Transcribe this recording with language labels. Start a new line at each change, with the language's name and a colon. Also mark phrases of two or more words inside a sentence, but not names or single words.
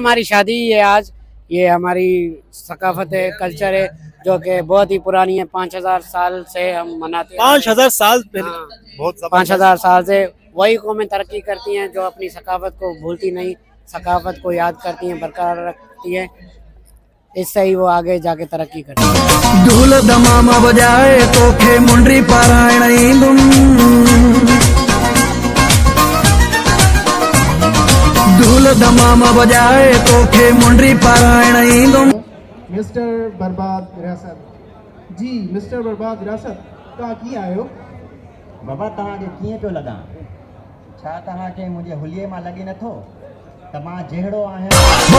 Urdu: ہماری شادی ہے آج، یہ ہماری ثقافت ہے، کلچر ہے جو کہ بہت ہی پرانی ہے. 5000 سال سے ہم مناتے ہیں. 5000 سال پہلے؟ بہت 5000 سال سے وہی قومیں ترقی کرتی ہیں جو اپنی ثقافت کو بھولتی نہیں، ثقافت کو یاد کرتی ہیں، برقرار رکھتی ہیں، اس سے ہی وہ آگے جا کے ترقی کرتے ہیں.
Sindhi: ढोल दमामा बजाए तोखे मुंडरी पारायण ढोल दमामा बजाए तोखे मुंडरी पारायण। मिस्टर बर्बाद विरासत जी, मिस्टर बर्बाद विरासत तव्हां कीअं आहियो? बाबा तव्हांखे कीअं पियो लॻां? छा तव्हांखे मुंहिंजे हुलीअ मां लॻे नथो त मां जहिड़ो आहियां?